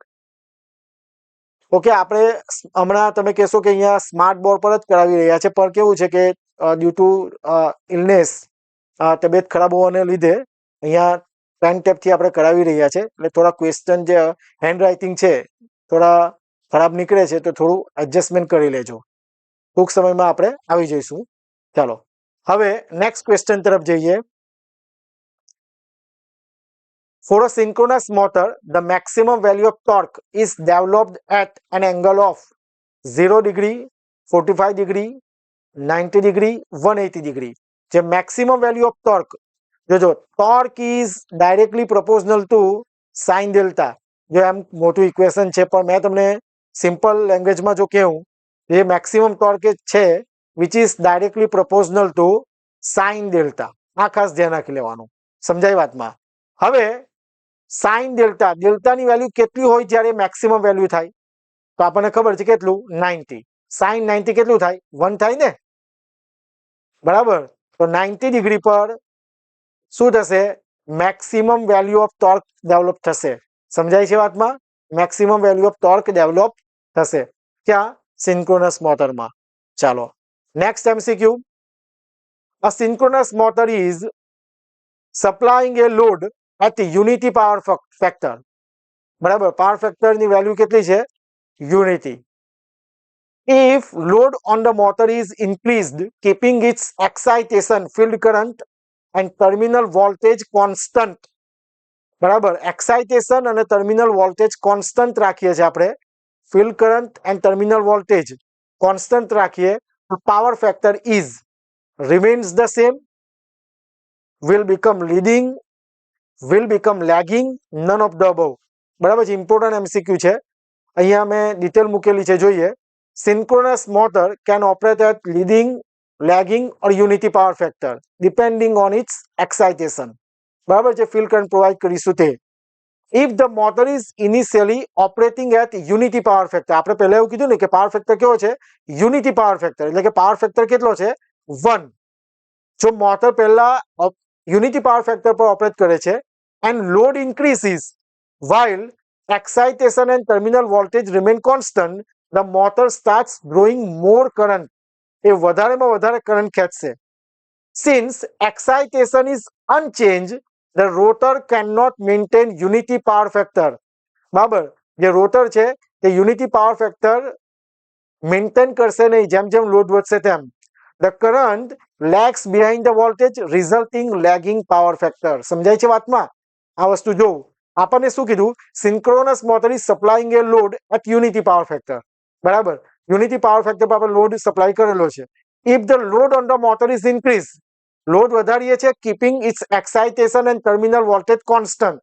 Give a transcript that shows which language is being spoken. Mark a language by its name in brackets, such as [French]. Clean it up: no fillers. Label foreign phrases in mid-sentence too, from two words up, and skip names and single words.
[Gujarati] ઓકે, આપણે હમણાં તમે કહેશો કે અહીંયા [English] smart board [Gujarati] પર જ કરાવી રહ્યા છે, પણ કેવું છે કે [English] due to illness, [Gujarati] તબિયત ખરાબ હોવાને લીધે અહીંયા પેન ટેપથી આપણે કરાવી રહ્યા છે. એટલે થોડા ક્વેશ્ચન જે [English] hand writing [Gujarati] છે થોડા ખરાબ નીકળે છે, તો થોડું એડજસ્ટમેન્ટ કરી લેજો. ટૂંક સમયમાં આપણે આવી જઈશું. ચાલો હવે [English] next question [Gujarati] તરફ જઈએ. [English] For a synchronous motor, the maximum value of torque is developed at an angle of 0 degree, 45 degree, 90 degree, 180 degree. The maximum value of torque, જો torque is directly proportional to sin delta. [Gujarati] જો એમ મોટું ઇક્વેશન છે, પણ મેં તમને સિમ્પલ લેંગ્વેજમાં જો કહું, જે [English] maximum torque [Gujarati] છે [English] which is directly proportional to sin delta. [Gujarati] આ ખાસ ધ્યાન રાખી લેવાનું. સમજાય વાતમાં? હવે [English] sine delta, [Gujarati] ડેલ્ટાની વેલ્યુ કેટલી હોય જ્યારે મેક્સિમમ વેલ્યુ થાય? તો આપણને ખબર છે કેટલું? 90. સાઇન 90 કેટલું થાય? 1 થાય ને, બરાબર? તો 90 ડિગ્રી પર શું થશે? [English] maximum value of torque develop [Gujarati] થશે. સમજાય છે વાતમાં? [English] maximum value of torque develop [Gujarati] થશે ક્યાં? સિન્ક્રોનસ મોટરમાં. ચાલો [English] next MCQ. A synchronous motor is supplying a load at unity power factor. [Gujarati] બરાબર, પાવર ફેક્ટરની વેલ્યુ કેટલી છે? યુનિટી. [English] If load on the motor is increased, keeping its excitation, field current and terminal voltage constant. [Gujarati] બરાબર, એક્સાઇટેશન અને [English] terminal voltage constant [Gujarati] રાખીએ છીએ આપણે, [English] field current and terminal voltage constant [Gujarati] રાખીએ, તો [English] power factor is remains the same, will become leading, will become lagging, none of the above. [Gujarati] બરાબર છે, [English] important MCQ [Gujarati] છે. અહીંયા મેં ડિટેલ મૂકેલી છે, જોઈએ. [English] synchronous motor can operate at leading, lagging or unity power factor depending on its excitation. [Gujarati] બરાબર છે, [English] field current provide [Gujarati] કરીશું તે. [English] if the motor is initially operating at unity power factor, [Gujarati] આપણે પહેલા એવું કીધું ને કે પાવર ફેક્ટર કેવો છે? [English] unity power factor, [Gujarati] એટલે કે પાવર ફેક્ટર કેટલો છે? [English] 1. [Gujarati] જો મોટર પહેલા યુનિટી પાવર ફેક્ટર પર ઓપરેટ કરે છે [English] and load increases while excitation and terminal voltage remain constant, the motor starts drawing more current. [Gujarati] એ વધારેમાં વધારે કરંટ ખેંચશે. [English] Since excitation is unchanged, the rotor cannot maintain unity power factor. [Gujarati] બરાબર, જે રોટર છે તે [English] unity power factor maintain [Gujarati] કરશે નહીં જેમ જેમ લોડ વધશે તેમ. [English] The current lags behind the voltage, resulting lagging power factor. [Gujarati] સમજાય છે વાતમાં? આ વસ્તુ જોઉં, આપણને શું કીધું? [English] synchronous motor is supplying a load at unity power factor. [Gujarati] બરાબર, [English] unity power factor [Gujarati] પર આપણે [English] load supply [Gujarati] કરેલો છે. [English] if the load on the motor is increase, [Gujarati] લોડ વધારીએ છીએ [English] keeping its excitation and terminal voltage constant.